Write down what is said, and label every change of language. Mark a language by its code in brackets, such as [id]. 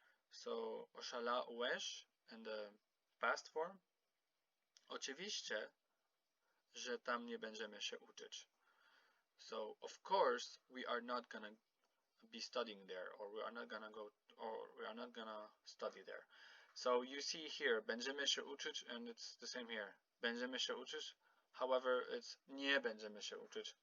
[en] So oszalałeś in the past form. [pl] Oczywiście, że tam nie będziemy się uczyć. [en] So of course we are not gonna be studying there, or we are not gonna go, or we are not gonna study there. So you see here, [pl] będziemy się uczyć, [en] and it's the same here. [pl] Będziemy się uczyć. [en] However, it's [pl] nie będziemy się uczyć.